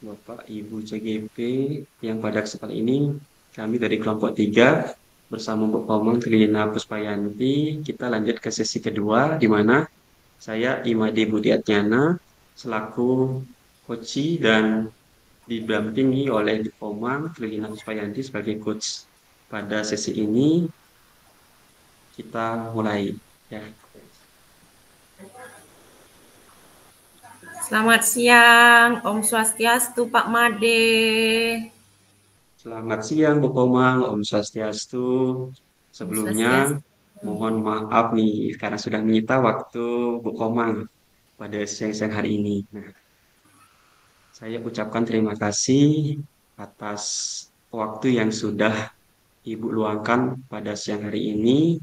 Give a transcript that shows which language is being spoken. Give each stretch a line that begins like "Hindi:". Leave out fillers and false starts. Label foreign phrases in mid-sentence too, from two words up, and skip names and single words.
Indonesian: Bapak Ibu CGP yang pada kesempatan ini kami dari kelompok 3 bersama Bu Komang Trina Puspayanti kita lanjut ke sesi kedua di mana saya Imade Budiatnyana selaku coach dan didampingi oleh Bu Komang Trina Puspayanti sebagai coach. Pada sesi ini kita mulai ya. Selamat siang, Om Swastiastu, Pak Made. Selamat siang Bu Komang, Om Swastiastu. Om Sebelumnya Swastiastu. mohon maaf nih karena sudah menyita waktu Bu Komang pada siang-siang hari ini. Nah, saya ucapkan terima kasih atas waktu yang sudah Ibu luangkan pada siang hari ini.